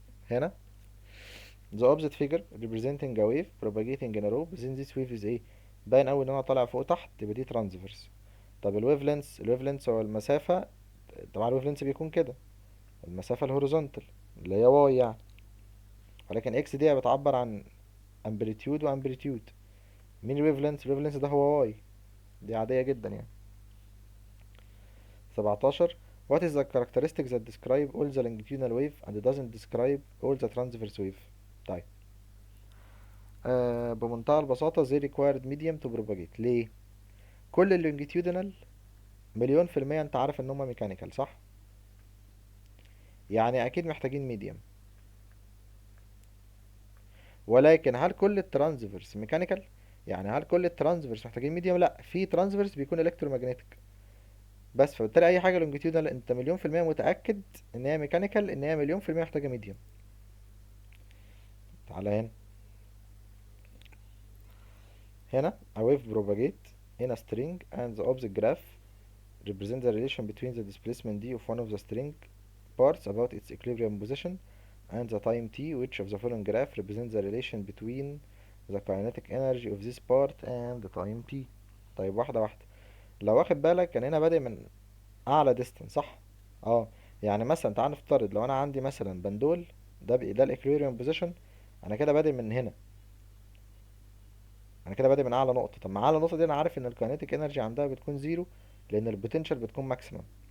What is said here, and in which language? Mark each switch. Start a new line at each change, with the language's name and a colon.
English: هنا the opposite figure representing a wave propagating in a row within this wave is ايه؟ باين اوي ان انا طالع فوق تحت، يبقى دي ترانسفيرس.
Arabic: طب الويف لينس. الويف لينس هو المسافة. طبعا الويف لينس بيكون كده المسافة الهوريزونتال اللي هي واي يعني، ولكن اكس دي بتعبر عن امبليتيود وامبليتيود. مين الويف لينس؟ الويف لينس ده هو واي، دي عادية جدا يعني. 17.
English: What is the characteristic that describe all the longitudinal wave and doesn't describe all the transverse wave. طيب بمنتهى البساطة they required medium to propagate.
Arabic: ليه؟ كل اللونجيتيودينال مليون في المية انت عارف ان هما ميكانيكال، صح؟ يعني اكيد محتاجين ميديم. ولكن هل كل الترانسفيرس ميكانيكال؟ يعني هل كل الترانسفيرس محتاجين ميديم؟ لا، في ترانسفيرس بيكون الكترومagnetic بس. فبالتالي اي حاجة لونجيتيودينال انت مليون في المية متأكد ان هي ميكانيكال، ان هي مليون في المية محتاجة ميديم. تعالى هنا.
English: هنا a wave propagate in a string and the opposite graph represent the relation between the displacement d of one of the string parts about its equilibrium position and the time t. Which of the following graph represents the relation between the kinetic energy of this part and the time t.
Arabic: طيب واحدة واحدة. لو واخد بالك كان هنا بادئ من اعلى distance، صح؟ اه. يعني مثلا تعال نفترض لو انا عندي مثلا بندول، ده الاكويليبريم بوزيشن. انا كده بادئ من هنا، انا كده بادئ من اعلى نقطة. طب مع اعلى نقطة دي انا عارف ان الكاينيتيك انرجي عندها بتكون زيرو، لان البوتنشال بتكون ماكسيمم.